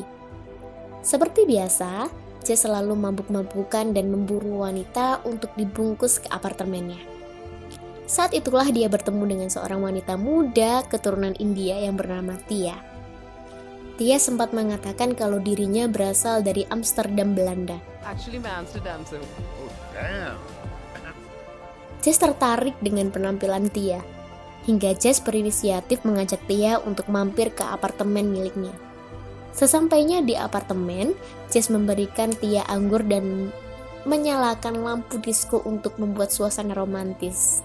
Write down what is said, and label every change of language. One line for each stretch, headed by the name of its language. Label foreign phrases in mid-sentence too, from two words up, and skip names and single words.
Indonesian: Seperti biasa, Jess selalu mabuk-mabukan dan memburu wanita untuk dibungkus ke apartemennya. Saat itulah dia bertemu dengan seorang wanita muda keturunan India yang bernama Tia. Tia sempat mengatakan kalau dirinya berasal dari Amsterdam, Belanda.
Hindi: Actually, मैं Amsterdam से हूँ.
Indonesian: Jess tertarik dengan penampilan Tia, hingga Jess berinisiatif mengajak Tia untuk mampir ke apartemen miliknya. Sesampainya di apartemen, Jess memberikan Tia anggur dan menyalakan lampu disko untuk membuat suasana romantis.